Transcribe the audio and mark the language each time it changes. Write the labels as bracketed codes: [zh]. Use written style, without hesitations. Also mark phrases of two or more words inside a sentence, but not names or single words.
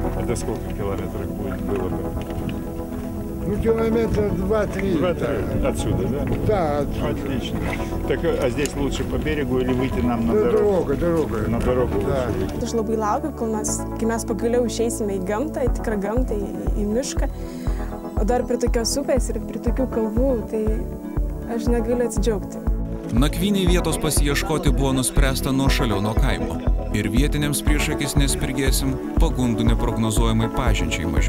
[ru] отсюда сколько километров будет было бы? Ну, километра 2-3. Отсюда, да? Да, отсюда. Отлично. Так, а здесь лучше по берегу или выйти нам на дорогу? Дорога. На дорогу Да. [lt] Aš labai laukiu, kai mes pagaliau išeisime į gamtą, į tikrą gamtą, į mišką. O dar prie tokios upės ir prie tokių kalvų, tai aš negaliu atsidžiaugti. Nakvynei vietos pasiieškoti buvo nuspręsta nuo šaliau nuo kaimo. Ir vietiniams prieš akis nespirgėsim, pagundų neprognozuojamai pažinčiai mažiau.